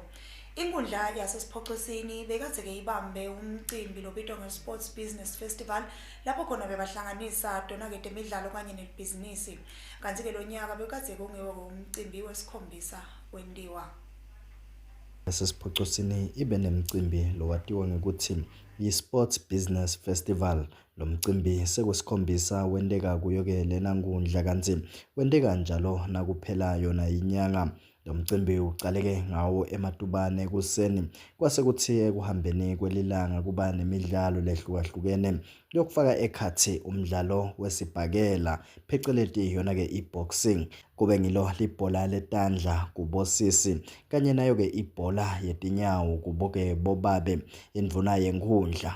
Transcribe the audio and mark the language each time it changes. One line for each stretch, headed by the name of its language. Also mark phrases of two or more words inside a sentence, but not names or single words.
Swati: Inkundla yasesiphoxisini bekade-ke ibambe umcimbi lobitwa nge-Sports Business Festival lapho khona bebahlanganisa tona-ke temidlalo kanye nebhizinisi. Kanti-ke lo nyaka bekade kungewo umcimbi wesikhombisa wendiwa. Yasesiphoxisini ibe nemcimbi lowatiwa ngekuthi yi-Sports Business Festival. Lo mcimbi sekusikhombisa wendeka kuyo-ke lena nkundla kanti wendeka njalo nakuphela yona inyanga. Lo mcimbi uqaleke ngawo ematubane ekuseni kwase kuthi ekuhambeni kwelilanga kuba nemidlalo lehlukahlukene yokufaka ekhathi umdlalo wesibhakela phecelezi yona-ke i-boxing, kube ngilo libhola letandla kubosisi kanye nayo-ke ibhola yetinyawo kubo-ke bobabe indvuna yenkundla.